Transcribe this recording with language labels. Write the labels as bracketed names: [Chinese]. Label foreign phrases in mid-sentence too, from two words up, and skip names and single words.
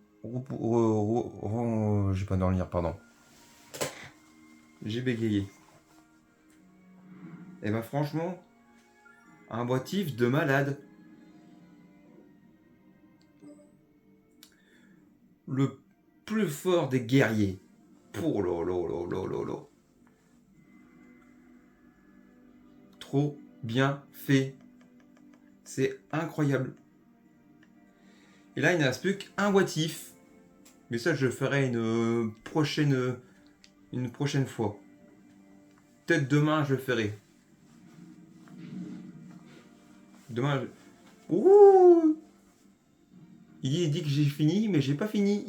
[French] J'ai pas dans le lire, pardon. J'ai bégayé. Et ben franchement, un boitif de malade. Le plus fort des guerriers. Oh là là là là là là. Trop bien fait. C'est incroyable. Et là, il ne reste plus qu'un boitif. Mais ça, je ferai une prochaine fois. Peut-être demain, je le ferai. Demain, ouh, il dit que j'ai fini, mais j'ai pas fini.